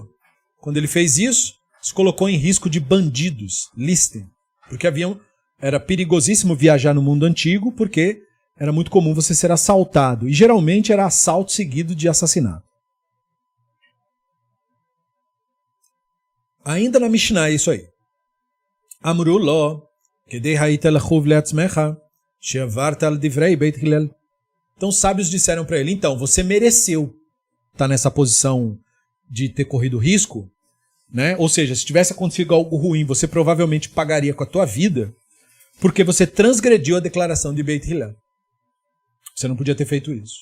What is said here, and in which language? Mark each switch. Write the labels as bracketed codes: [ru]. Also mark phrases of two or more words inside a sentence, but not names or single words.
[pt] Quando ele fez isso, se colocou em risco de bandidos, listem, porque era perigosíssimo viajar no mundo antigo, porque era muito comum você ser assaltado, e geralmente era assalto seguido de assassinato. Ainda na Mishnah é isso aí. [he] אמרו לו, כדאי היית לחוב לעצמך, שעברת על דברי בית הלל. [pt] Então os sábios disseram para ele, então, você mereceu estar nessa posição de ter corrido risco, né? Ou seja, se tivesse acontecido algo ruim, você provavelmente pagaria com a tua vida, porque você transgrediu a declaração de Beit Hillel. Você não podia ter feito isso.